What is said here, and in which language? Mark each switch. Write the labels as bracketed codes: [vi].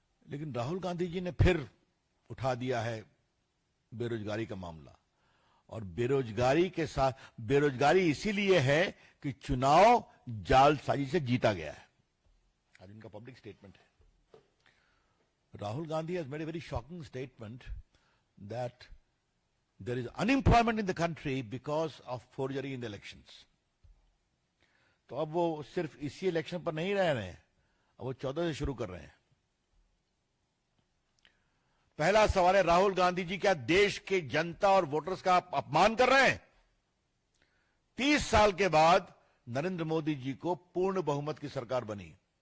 [hi] लेकिन राहुल गांधी जी ने फिर उठा दिया है बेरोजगारी का मामला। और बेरोजगारी के साथ, बेरोजगारी इसीलिए है कि चुनाव जालसाजी से जीता गया है। आज इनका पब्लिक स्टेटमेंट है। [en] Rahul Gandhi has made a very shocking statement that there is unemployment in the country because of forgery in the elections. [hi] तो अब वो सिर्फ इसी इलेक्शन पर नहीं रह रहे हैं, अब वो 14 से शुरू कर रहे हैं। पहला सवाल है, राहुल गांधी जी क्या देश के जनता और वोटर्स का आप अपमान कर रहे हैं? 30 साल के बाद नरेंद्र मोदी जी को पूर्ण बहुमत की सरकार बनी।